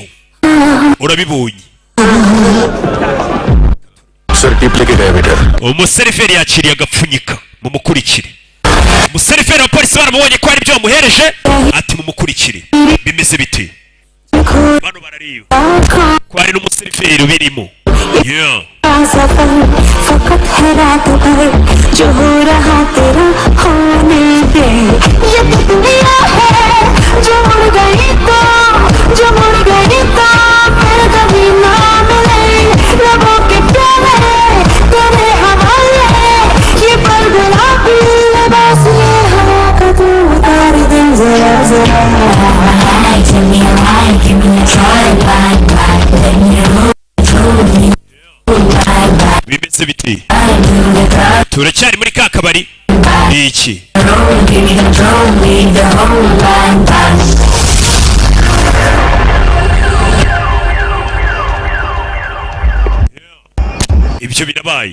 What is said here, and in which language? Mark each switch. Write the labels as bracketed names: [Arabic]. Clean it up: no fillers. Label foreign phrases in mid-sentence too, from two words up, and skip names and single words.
[Kinyarwanda] Urabibonye umuseriveri yakiriye agapfunyika mumukurikire. Umuseriveri wa polisi baramubonye ko hari ibyo bamuhereje ati mumukurikire. Bimeze bite bano barariyo ko hari n'umuseriveri birimo. [English] Yeah [Hindi] फकत है रात भर जो हो रहा तेरा होने दे. ये दुनिया है जो मुड़ गई तो फिर कभी ना मिले. रबों के प्यारे तेरे हवाले ये पल गुलाबी लिबास ये हवा का तू उतार दे जरा जरा. [English] Give me a try, let me know. [Kinyarwanda] Bimeze biti turacyari muri ka kabari iki ibyo birabaye.